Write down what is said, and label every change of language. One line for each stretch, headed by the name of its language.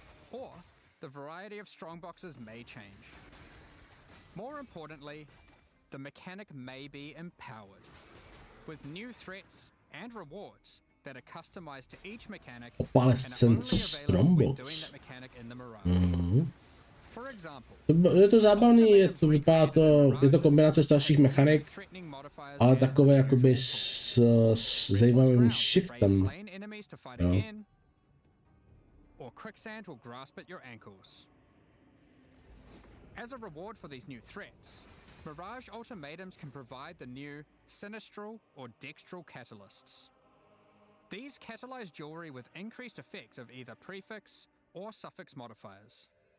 English: Or, the variety of strongboxes may change. More importantly, the mechanic may be empowered, with new threats and rewards that are customized to each mechanic and are only Opalescence available when doing Strongbox. that mechanic in the Mirage. For example,
Czech: Je to zábavný, vypadá to, je to kombinace starších mechanik, ale takové jakoby s zajímavým shiftem. Jo.
English: Or quicksand will grasp at your ankles. As a reward for these new threats, Mirage ultimatums can provide the new sinistral or dextral catalysts. These catalyze jewelry with increased effect of either prefix or suffix modifiers.